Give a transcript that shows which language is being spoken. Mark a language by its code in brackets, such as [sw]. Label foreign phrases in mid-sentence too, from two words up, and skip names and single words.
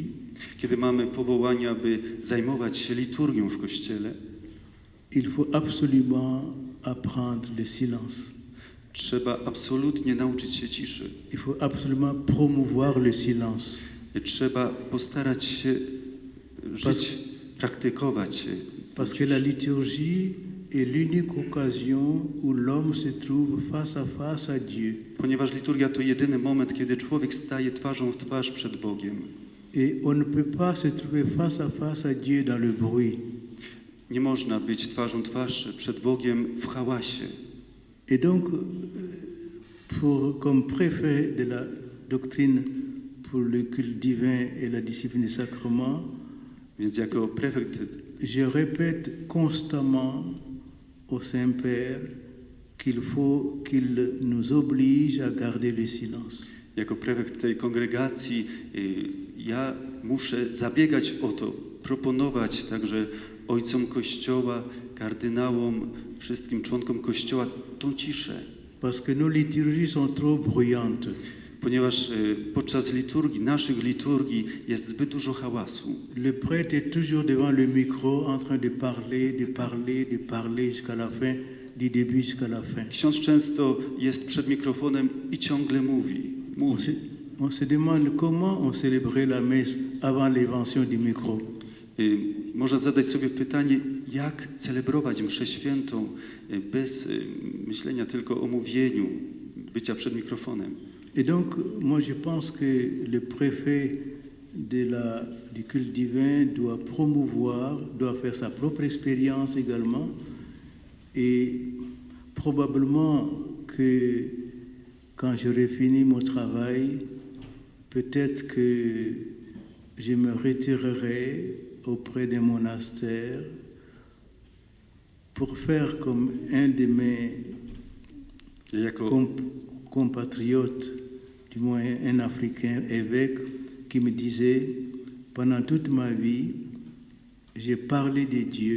[pl] Kiedy mamy powołanie, aby zajmować się liturgią w Kościele, [fr] il faut absolument apprendre le silence. [pl] trzeba absolutnie nauczyć się ciszy. [fr] Il faut absolument promouvoir le silence. [pl] Trzeba postarać się żyć, praktykować [fr] Parce que la liturgie est l'unique occasion où l'homme se trouve face à Dieu. [pl] Ponieważ liturgia to jedyny moment, kiedy człowiek staje twarzą w twarz przed Bogiem. [fr] Et on ne peut pas se trouver face à Dieu dans le bruit. [pl] Nie można być twarzą w twarz przed Bogiem w hałasie. [fr] Et donc, comme préfet de la doctrine pour le culte divin et la discipline des sacrements, [pl] Więc jako prefekt [fr] je répète constamment au Saint-Père qu'il faut qu'il nous oblige à garder le silence. [pl] Jako prefekt tej kongregacji ja muszę zabiegać o to, proponować także ojcom Kościoła, kardynałom, wszystkim członkom Kościoła tą ciszę. [fr] Parce que nos liturgies sont trop bruyantes. [pl] Ponieważ podczas liturgii, naszych liturgii jest zbyt dużo hałasu. [fr] Le prêtre est toujours devant le micro en train de parler jusqu'à la fin, du début jusqu'à la fin. [pl] Ksiądz często jest przed mikrofonem i ciągle mówi. [fr] On se demande comment on célébrait la messe avant l'invention du micro. [pl] Można zadać sobie pytanie, jak celebrować mszę świętą bez myślenia tylko o mówieniu, bycia przed mikrofonem. [fr] Et donc, moi je pense que le préfet du culte divin doit faire sa propre expérience également. Et probablement que quand j'aurai fini mon travail, peut-être que je me retirerai auprès d'un monastère pour faire comme un de mes compatriotes, du moins un Africain évêque, qui me disait, pendant toute ma vie, j'ai parlé de Dieu.